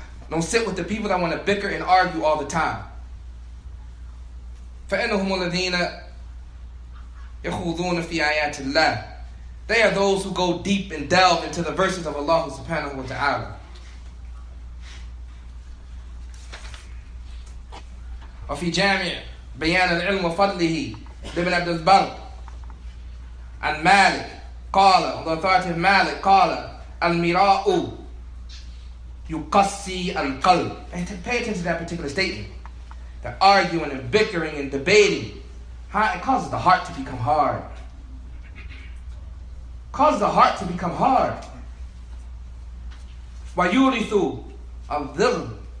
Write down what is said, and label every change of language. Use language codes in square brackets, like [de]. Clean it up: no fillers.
[en] Don't sit with the people that want to bicker and argue all the time. [ar] فَإِنَّهُمُ الَّذِينَ يَخُوضُونَ فِي آيَاتِ اللَّهِ. [en] They are those who go deep and delve into the verses of Allah subhanahu wa ta'ala. [ar] وفي جامع بيان العلم وفضله لابن عبد البر عن مالك قال, [en] on the authority of Malik, [ar] قال المراء يقسي القلب. [en] And pay attention to that particular statement. That arguing and bickering and debating, it causes the heart to become hard. Causes the heart to become hard. [ar] وَيُورِثُ الظِّلْمِ.